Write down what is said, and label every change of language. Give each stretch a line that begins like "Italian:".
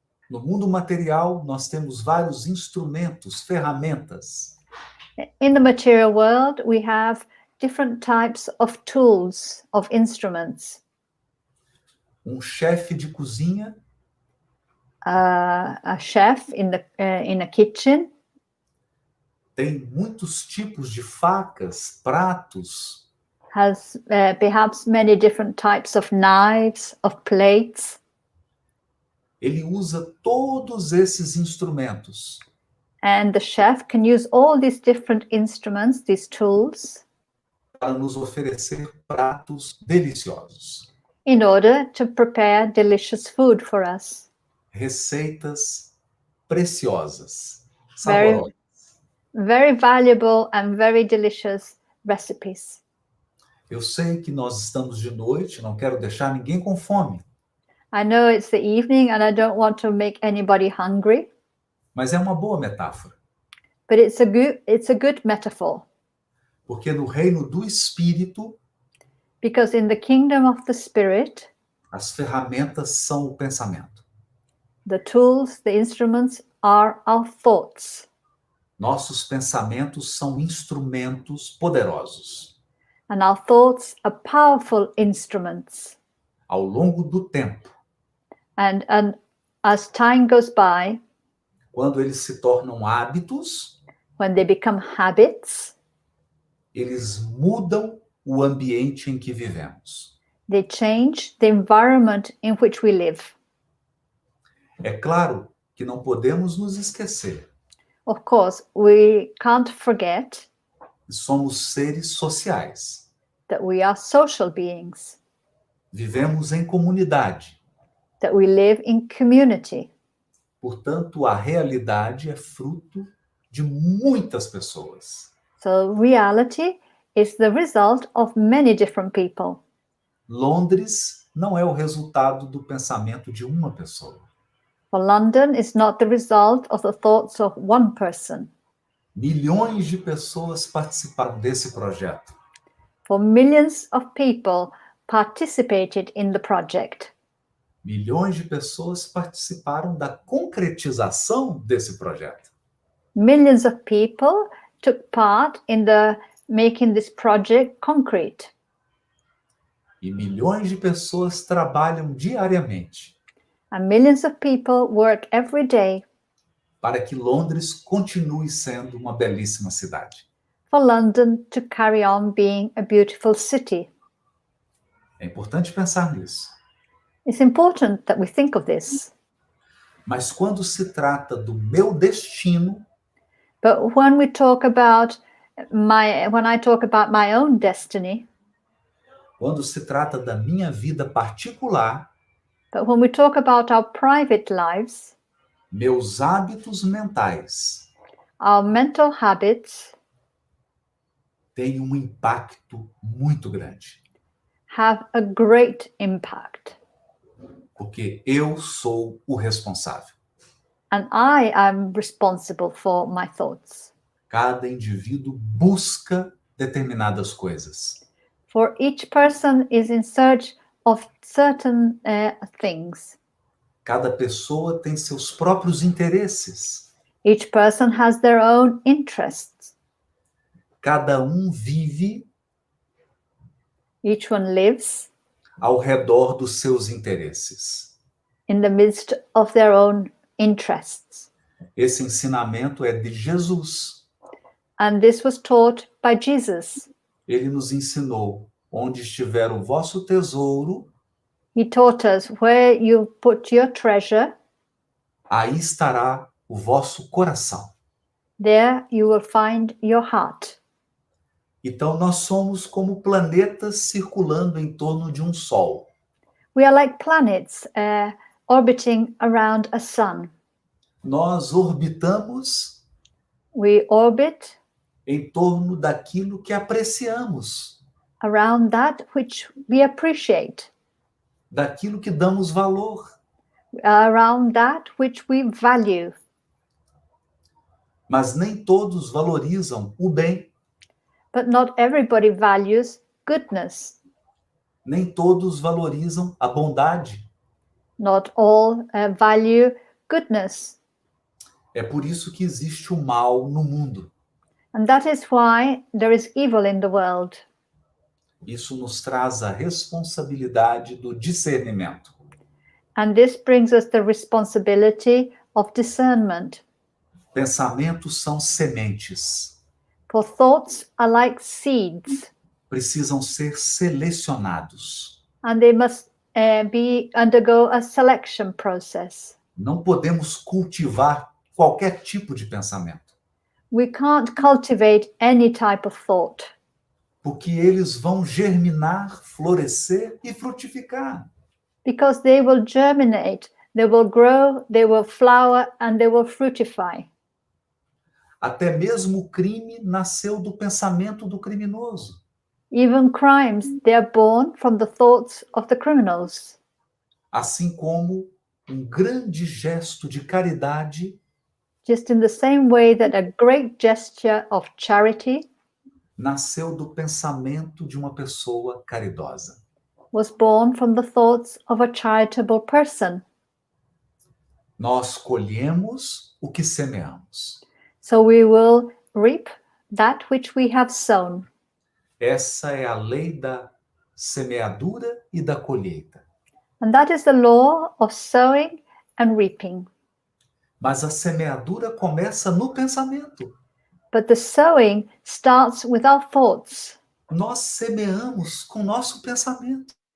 Portuguese: No mundo material, nós temos vários instrumentos, ferramentas.
English: In the material world, we have different types of tools, of instruments.
Portuguese: Chefe de cozinha
English: A chef in a kitchen
Portuguese: tem muitos tipos de facas, pratos.
English: has perhaps many different types of knives, of plates.
Portuguese: Ele usa todos esses instrumentos
English: And the chef can use all these different instruments, these tools,
Portuguese: para nos oferecer pratos deliciosos,
English: in order to prepare delicious food for us.
Portuguese: receitas preciosas,
English: Very,
Portuguese: saborosas.
English: very valuable and very delicious recipes.
Portuguese: Eu sei que nós estamos de noite, não quero deixar ninguém com fome,
English: I know it's the evening and I don't want to make anybody hungry,
Portuguese: mas é uma boa metáfora,
English: but it's a good metaphor,
Portuguese: porque no reino do Espírito,
English: because in the kingdom of the Spirit,
Portuguese: as ferramentas são o pensamento.
English: the tools, the instruments are our thoughts,
Portuguese: Nossos pensamentos são instrumentos poderosos.
English: and our thoughts are powerful instruments.
Portuguese: Ao longo do tempo,
English: And as time goes by,
Portuguese: quando eles se tornam hábitos,
English: when they become habits,
Portuguese: eles mudam o ambiente em que vivemos.
English: they change the environment in which we live.
Portuguese: É claro que não podemos nos esquecer
English: Of course, we can't forget
Portuguese: que somos seres sociais.
English: that we are social beings,
Portuguese: Vivemos em comunidade.
English: that we live in community.
Portuguese: Portanto, a realidade é fruto de muitas pessoas.
English: So reality is the result of many different people.
Portuguese: Londres não é o resultado do pensamento de uma pessoa.
English: For London is not the result of the thoughts of one person.
Portuguese: Milhões de pessoas participaram desse projeto.
English: For millions of people participated in the project.
Portuguese: Milhões de pessoas participaram da concretização desse projeto.
English: Millions of people took part in the making this project concrete.
Portuguese: E milhões de pessoas trabalham diariamente
English: And millions of people work every day
Portuguese: para que Londres continue sendo uma belíssima cidade.
English: for London to carry on being a beautiful city.
Portuguese: É importante pensar nisso.
English: It's important that we think of this.
Portuguese: Mas quando se trata do meu destino,
English: But when I talk about my own destiny,
Portuguese: quando se trata da minha vida particular,
English: but when we talk about our private lives,
Portuguese: meus hábitos mentais
English: our mental habits
Portuguese: têm um impacto muito grande,
English: have a great impact.
Portuguese: porque eu sou o responsável.
English: And I am responsible for my thoughts.
Portuguese: Cada indivíduo busca determinadas coisas.
English: For each person is in search of certain things.
Portuguese: Cada pessoa tem seus próprios interesses.
English: Each person has their own interests.
Portuguese: Cada vive
English: Each one lives
Portuguese: ao redor dos seus interesses.
English: in the midst of their own interests.
Portuguese: Esse ensinamento é de Jesus.
English: And this was taught by Jesus.
Portuguese: Ele nos ensinou: onde estiver o vosso tesouro,
English: He taught us where you put your treasure,
Portuguese: aí estará o vosso coração.
English: there you will find your heart.
Portuguese: Então, nós somos como planetas circulando em torno de um sol.
English: We are like planets orbiting around a sun.
Portuguese: Nós orbitamos
English: We orbit
Portuguese: em torno daquilo que apreciamos,
English: around that which we appreciate,
Portuguese: daquilo que damos valor.
English: around that which we value.
Portuguese: Mas nem todos valorizam o bem,
English: But not everybody values goodness.
Portuguese: nem todos valorizam a bondade.
English: Not all value goodness.
Portuguese: É por isso que existe o mal no mundo.
English: And that is why there is evil in the world.
Portuguese: Isso nos traz a responsabilidade do discernimento.
English: And this brings us the responsibility of discernment.
Portuguese: Pensamentos são sementes.
English: For thoughts are like seeds,
Portuguese: Precisam ser selecionados.
English: and they must undergo a selection process.
Portuguese: Não podemos cultivar qualquer tipo de pensamento,
English: We can't cultivate any type of thought,
Portuguese: porque eles vão germinar, florescer e frutificar.
English: because they will germinate, they will grow, they will flower, and they will fructify.
Portuguese: Até mesmo o crime nasceu do pensamento do criminoso.
English: Even crimes, they are born from the thoughts of the criminals.
Portuguese: Assim como um grande gesto de caridade
English: Just in the same way that a great gesture of charity
Portuguese: nasceu do pensamento de uma pessoa caridosa.
English: was born from the thoughts of a charitable person.
Portuguese: Nós colhemos o que semeamos.
English: So we will reap that which we have sown.
Portuguese: Essa é a lei da semeadura e da colheita.
English: And that is the law of sowing and reaping.
Portuguese: Mas a semeadura começa no pensamento.
English: But the sowing starts with our thoughts.
Portuguese: Nós semeamos com nosso pensamento.